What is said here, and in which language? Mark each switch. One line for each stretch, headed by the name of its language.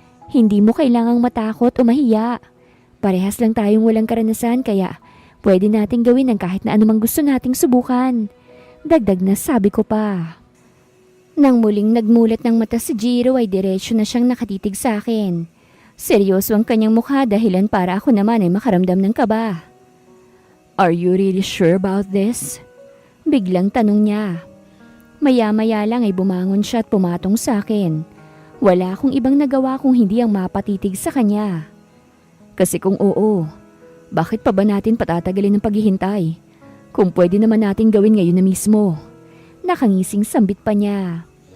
Filipino: "Hindi mo kailangang matakot o mahiya. Parehas lang tayong walang karanasan kaya pwede nating gawin ang kahit na anumang gusto nating subukan." Dagdag na sabi ko pa. Nang muling nagmulat ng mata si Jiro ay diretsyo na siyang nakatitig sa akin. Seryoso ang kanyang mukha dahilan para ako naman ay makaramdam ng kaba.
English: Are you really sure about this?
Filipino: Biglang tanong niya. Maya-maya lang ay bumangon siya at pumatong sa akin. Wala akong ibang nagawa kung hindi ang mapatitig sa kanya. Kasi kung oo, bakit pa ba natin patatagalin ng paghihintay? Kung pwede naman natin gawin ngayon na mismo. Nakangising sambit pa niya.